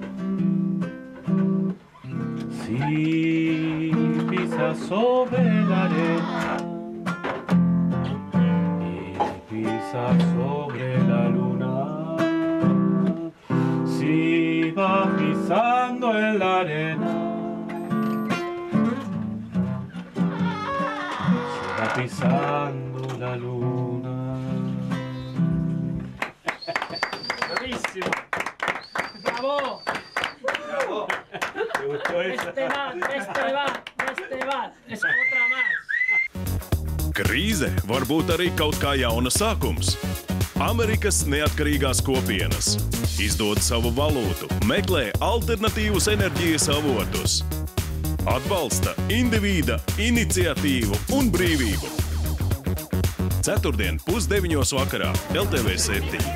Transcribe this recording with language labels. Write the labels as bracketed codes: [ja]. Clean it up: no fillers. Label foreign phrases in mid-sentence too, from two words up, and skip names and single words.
[es] Si pisa sobre la arena y pisa sobre la luna, si va pisando en la arena, pisando la luna. Bravissimo! Bravo! Bravo! Este va. Es otrā más. [lv] Krīze var būt arī kaut kā jauna sākums. Amerikas neatkarīgās kopienas izdod savu valūtu, meklē alternatīvus enerģijas avotus. Atbalsta indivīda, iniciatīvu un brīvību. Ceturtdien 8:30 vakarā LTV 7.